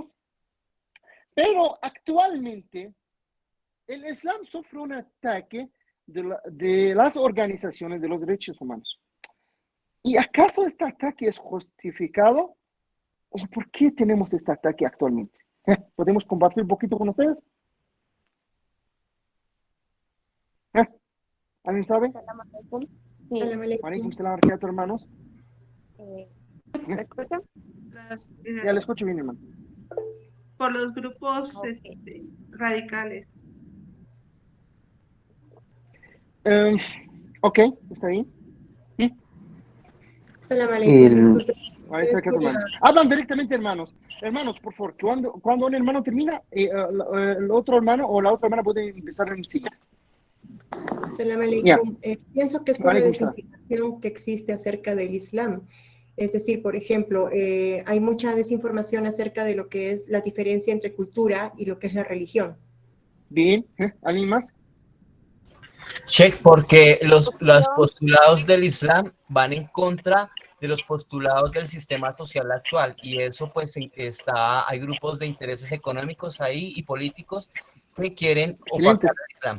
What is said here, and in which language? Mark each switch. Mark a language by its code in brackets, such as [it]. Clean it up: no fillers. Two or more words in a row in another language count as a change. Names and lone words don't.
[es] Pero actualmente el Islam sufre un ataque de las organizaciones de los derechos humanos. ¿Y acaso este ataque es justificado? ¿O por qué tenemos este ataque actualmente? ¿Podemos compartir un poquito con ustedes? ¿Alguien sabe? Sí. [ar] عليكم السلام, [es] hermanos. ¿Me escuchan? Ya le escucho bien, hermano. Por los grupos radicales. Ok, está bien. [ar] سلام عليكم. [es] Hablan directamente, hermanos. Hermanos, por favor, cuando un hermano termina, el otro hermano o la otra hermana puede empezar en sí. [ar] سلام عليكم. [es] Pienso que es por la desinformación que existe acerca del Islam. Es decir, por ejemplo, hay mucha desinformación acerca de lo que es la diferencia entre cultura y lo que es la religión. Bien, ¿alguien más? Check, porque los postulados del Islam van en contra de los postulados del sistema social actual, y eso pues hay grupos de intereses económicos ahí y políticos que quieren opacar al Islam.